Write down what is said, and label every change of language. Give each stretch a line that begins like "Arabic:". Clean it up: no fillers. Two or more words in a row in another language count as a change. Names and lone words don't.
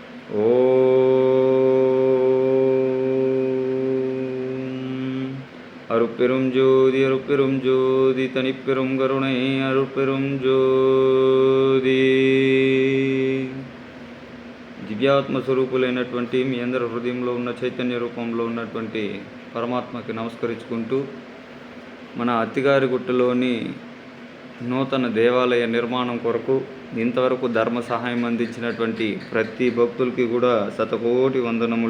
Tamil: ஓம் அருட்பெரும் ஜோதி அருட்பெரும் ஜோதி தனிப்பெரும் கருணை அருட்பெரும் ஜோதி.
Telugu: దివ్యాత్మ స్వరూపులైనటువంటి మీ అందరి హృదయంలో ఉన్న చైతన్య రూపంలో ఉన్నటువంటి పరమాత్మకి నమస్కరించుకుంటూ మన అత్తిగారిగుట్టలోని నూతన దేవాలయ నిర్మాణం కొరకు ఇంతవరకు ధర్మ సహాయం అందించినటువంటి ప్రతి భక్తులకి కూడా శతకోటి వందనములు.